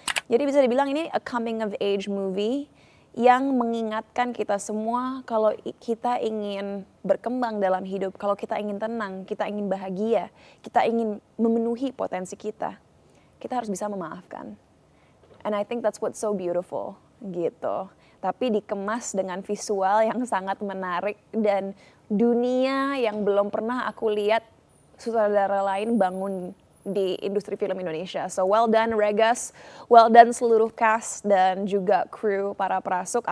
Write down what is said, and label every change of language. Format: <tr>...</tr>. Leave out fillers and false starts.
<id>Jadi bisa dibilang ini</id> <en>a coming of age movie</en> <id>yang mengingatkan kita semua kalau kita ingin berkembang dalam hidup, kalau kita ingin tenang, kita ingin bahagia, kita ingin memenuhi potensi kita harus bisa memaafkan.</id> <en>And I think that's what's so beautiful gitu.</en> <id>Tapi dikemas dengan visual yang sangat menarik dan dunia yang belum pernah aku lihat sutradara lain bangun di industri film Indonesia.</id> <en>So well done Regas, well done</en> <id>seluruh cast dan juga kru para perasuk.</id>